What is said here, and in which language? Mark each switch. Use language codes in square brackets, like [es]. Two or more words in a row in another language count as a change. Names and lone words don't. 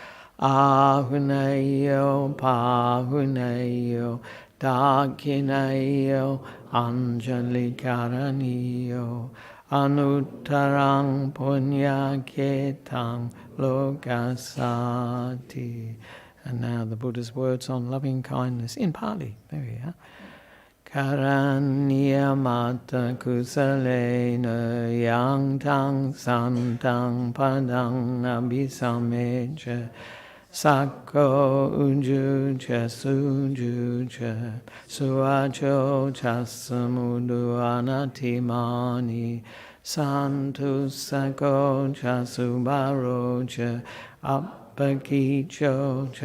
[pi] ahunayo pahunayo dakinayo anjali karaniyo anuttarang punyaketang lokasati. [en] And now the Buddha's words on loving kindness in Pali. There we are. [pi] Karanyamata kusalena yang tang santang padang abhisamecha sakko ujucha sujucha suacho chasamudu anatimani santu sakko chasubarocha appakicho